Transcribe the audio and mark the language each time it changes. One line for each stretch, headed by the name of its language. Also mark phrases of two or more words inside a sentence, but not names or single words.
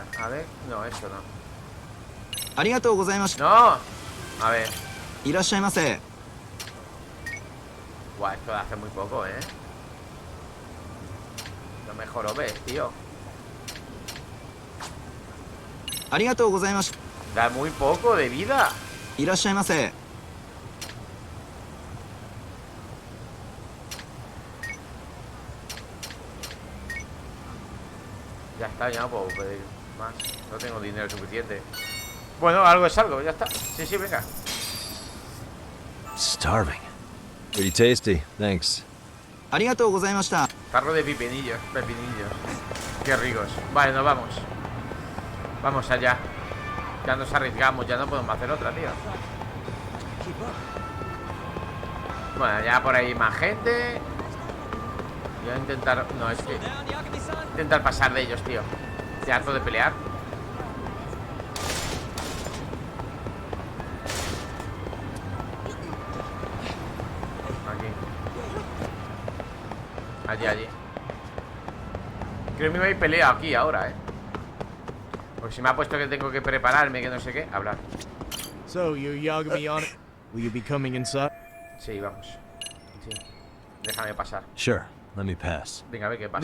Spanish: A ver, no, eso no. No. A ver. Guau, esto hace muy poco, ¿eh? Lo mejor lo ves, tío.
Japanese: ありがとうございました。
Spanish: Da muy poco de vida.
Japanese: いらっしゃいませ。
Spanish: Ya está, ya no puedo pedir más. No tengo dinero suficiente. Bueno, algo es algo, ya está. Sí, sí, venga.
English: Starving. Pretty tasty, thanks.
Japanese: ありがとうございました。
Spanish: Tarro de pepinillos, pepinillos. Qué ricos. Vale, nos vamos. Vamos allá. Ya nos arriesgamos, ya no podemos hacer otra, tío. Bueno, ya por ahí más gente. Voy a intentar... No, es que... Intentar pasar de ellos, tío. Estoy harto de pelear. Aquí. Allí. Creo que me voy a ir pelea aquí ahora, Porque si me ha puesto que tengo que prepararme, que no sé qué, hablar.
English: So, you Yagami on it? Will you be coming inside?
Spanish: Sí, vamos. Sí. Déjame pasar.
English: Sure, let me pass.
Spanish: Venga, a ver qué pasa.